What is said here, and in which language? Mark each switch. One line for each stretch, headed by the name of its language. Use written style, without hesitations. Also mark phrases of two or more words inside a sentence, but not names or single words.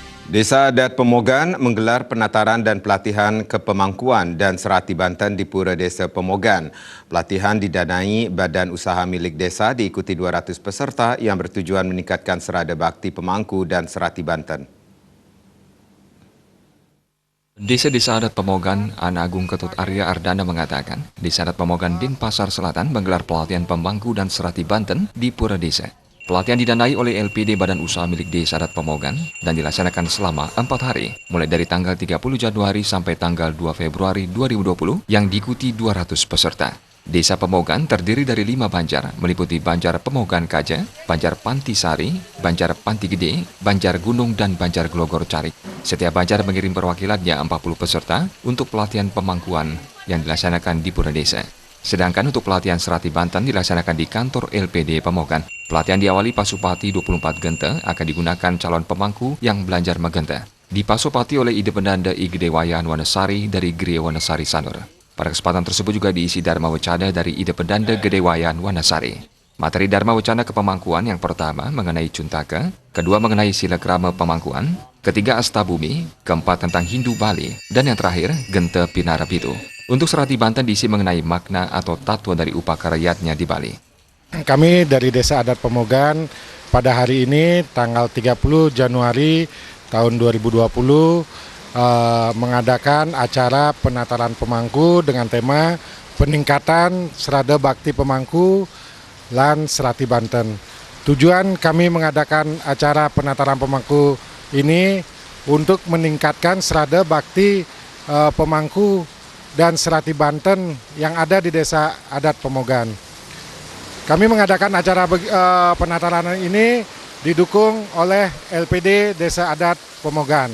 Indonesian: Desa Adat Pemogan menggelar penataran dan pelatihan kepemangkuan dan serati Banten di Pura Desa Pemogan. Pelatihan didanai Badan Usaha Milik Desa diikuti 200 peserta yang bertujuan meningkatkan serada bakti pemangku dan serati Banten. Desa-desa adat Pemogan, Ana Agung Ketut Arya Ardana mengatakan, Desa Adat Pemogan Denpasar Selatan menggelar pelatihan pemangku dan serati Banten di Pura Desa. Pelatihan didanai oleh LPD Badan Usaha Milik Desa Adat Pemogan dan dilaksanakan selama 4 hari, mulai dari tanggal 30 Januari sampai tanggal 2 Februari 2020 yang diikuti 200 peserta. Desa Pemogan terdiri dari 5 banjar, meliputi Banjar Pemogan Kaja, Banjar Pantisari, Banjar Panti Gede, Banjar Gunung, dan Banjar Glogor Carik. Setiap banjar mengirim perwakilannya 40 peserta untuk pelatihan pemangkuan yang dilaksanakan di Pura Desa. Sedangkan untuk pelatihan serati Banten dilaksanakan di kantor LPD Pemogan. Pelatihan diawali Pasupati 24 Gente akan digunakan calon pemangku yang belajar megente. Dipasupati oleh Ide Pendanda I Gedewayan Wanasari dari Gria Wanasari Sanur. Pada kesempatan tersebut juga diisi Dharma Wacana dari Ide Pendanda Gedewayan Wanasari. Materi Dharma Wacana kepemangkuan yang pertama mengenai Cuntaka, kedua mengenai Silakrama Pemangkuan, ketiga Astabumi, keempat tentang Hindu Bali, dan yang terakhir Gente Pinarapitu. Untuk serati Banten diisi mengenai makna atau tatwa dari upakaryatnya di Bali. Kami dari Desa Adat Pemogan pada hari ini tanggal 30 Januari tahun 2020 mengadakan acara penataran pemangku dengan tema peningkatan serada bakti pemangku lan serati Banten. Tujuan kami mengadakan acara penataran pemangku ini untuk meningkatkan serada bakti pemangku dan serati Banten yang ada di Desa Adat Pemogan. Kami mengadakan acara penataran ini didukung oleh LPD Desa Adat Pemogan.